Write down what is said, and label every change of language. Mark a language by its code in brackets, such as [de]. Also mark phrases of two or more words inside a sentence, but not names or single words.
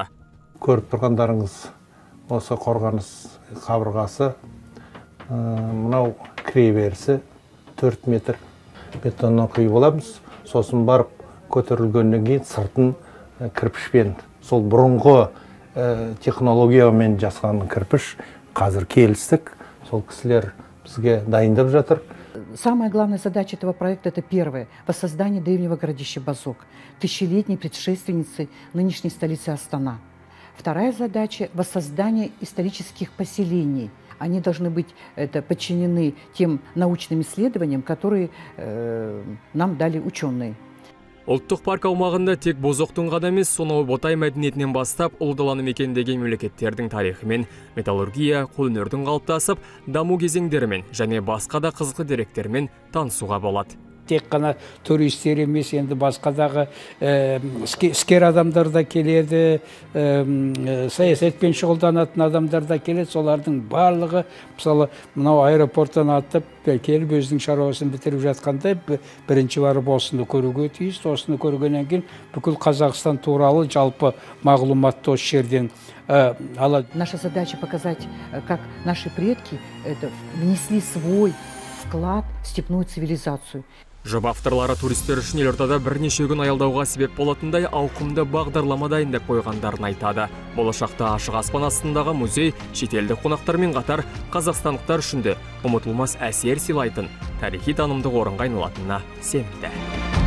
[kk] Көріп тұрғандарыңыз осы қорғаныс қабырғасы, мынау кіреберісі 4 метр бетоннан құйып аламыз. Сосын барып көтерілгеннен кейін сыртын кірпішпен, сол бұрынғы технологиямен жасаған кірпіш қазір келістік. Сол кісілер бізге дайындап жатыр. [ru] Самая главная задача этого проекта – это первое – воссоздание древнего городища Бозок, тысячелетней предшественницы нынешней столицы Астана. Вторая задача – воссоздание исторических поселений. Они должны быть подчинены тем научным исследованиям, которые нам дали ученые. [kk] Ұлттық парк аумағында тек Бозоқтың ғана емес, сонау Ботай мәдениетінен бастап ұлы даланы мекендеген мемлекеттердің тарихымен, металлургия, қолөнердің қалыптасып, даму кезеңдерімен және басқа да қызықты деректермен танысуға болады. Тек қана туристер емес, енді басқадағы іскер адамдар да келеді, саясатпен шұғылданатын адамдар да келеді. Солардың барлығы, мысалы, мынау аэропорттан аттып, келіп өзінің шаруасын бітіріп жатқанда бірінші барып осыны көруге тиіс. Осыны көргеннен кейін бүкіл Қазақстан туралы жалпы мағлұматты осы жерден алады. [ru] Наша задача показать, как наши предки внесли свой вклад в степную цивилизацию. [kk] Жоба авторлары туристер үшін елордада бірнеше күн аялдауға себеп болатындай ауқымды бағдарлама дайындап қойғандарын айтады. Болашақта ашық аспан астындағы музей шетелдік қонақтармен қатар қазақстандықтар үшін де ұмытылмас әсер сыйлайтын тарихи танымдық орынға айналатынына сенімді.